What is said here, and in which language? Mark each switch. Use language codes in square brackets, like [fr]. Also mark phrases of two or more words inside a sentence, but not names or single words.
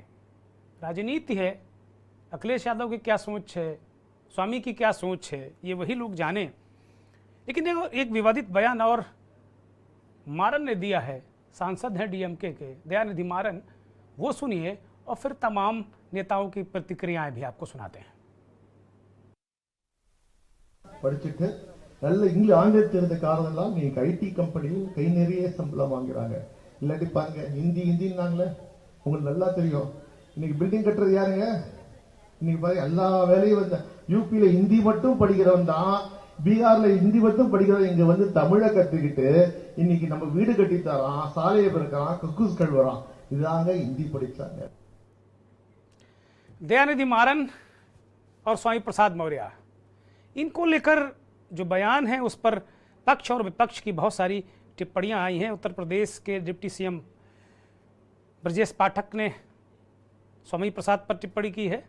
[hi] राजनीति है, अखिलेश यादव की क्या सोच है, स्वामी की क्या सोच है, ये वही लोग जाने। लेकिन एक विवादित बयान और मारन ने दिया है, सांसद हैं डीएमके के दयानिधि मारन, वो सुनिए और फिर तमाम नेताओं की प्रतिक्रियाएं भी आपको सुनाते हैं। [ta] படிச்சிட்டு நல்ல ஆங்கிலம் தெரிந்த காரணம்லாம் நீங்க [en] IT companyil [ta] கை நிறைய சம்பளம் வாங்குறாங்க. இல்லாட்டி பாருங்க ஹிந்தின்னாங்களே உங்களுக்கு நல்லா தெரியும். இன்னைக்கு பில்டிங் கட்டுறது யாருங்க? இன்னைக்கு பாருங்க எல்லா வேலையும் வந்து யூபியில ஹிந்தி மட்டும் படிக்கிறவன் தான், பீகார்ல ஹிந்தி மட்டும் படிக்கிறவன் இங்க வந்து தமிழை கத்துக்கிட்டு இன்னைக்கு நம்ம வீடு கட்டி தரான், சாலையை பெருக்கிறான், கக்கூஸ் கழுவுறான். இதுதாங்க ஹிந்தி படிச்சாங்க। [hi] दयानिधि मारन और स्वामी प्रसाद मौर्य, इनको लेकर जो बयान है उस पर पक्ष और विपक्ष की बहुत सारी टिप्पणियां आई हैं। उत्तर प्रदेश के डिप्टी सीएम ब्रजेश पाठक ने स्वामी प्रसाद पर टिप्पणी की है।